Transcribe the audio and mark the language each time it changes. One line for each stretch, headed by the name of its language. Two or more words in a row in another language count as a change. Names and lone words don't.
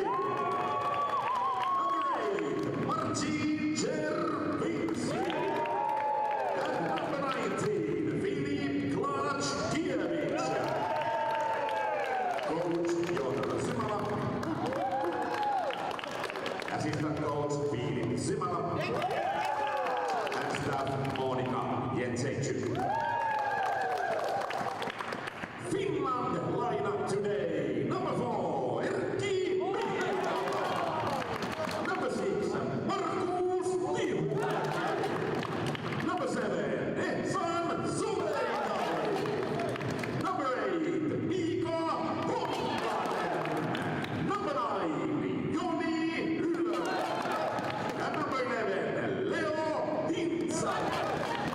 English: Number 8, Marcin Czerwiński. And number 19, Filip Klackiewicz. Coach Jon Simala. Assistant coach Filip Simala. And staff Monika Jędrzejczyk. Finland lineup today. Number 4, Erkki Mikkola. Number 6, Markus Tiumäki. Number 7, Etsan Suleikainen. Number 8, Mika Honkanen. Number 9, Joni Ylä. And number 11, Leo Hintsa.